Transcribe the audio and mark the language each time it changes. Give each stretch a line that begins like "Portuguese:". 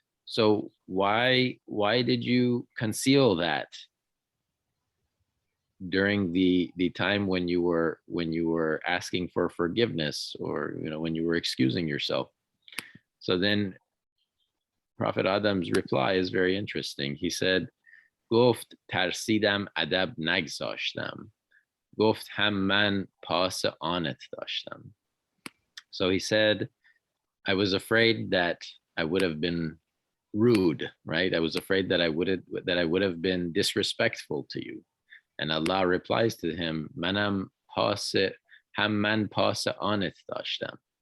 English: So why did you conceal that during the time when you were asking for forgiveness, or when you were excusing yourself? So then Prophet Adam's reply is very interesting. He said,
Persian: گفت ترسیدم ادب نگذاشتم، گفت هم من پاس آنت داشتم.
English: So he said, I was afraid that I would have been rude, right? I was afraid that I would have been disrespectful to you. And Allah replies to him,
Persian: manam pase ham man pase anet dashtam.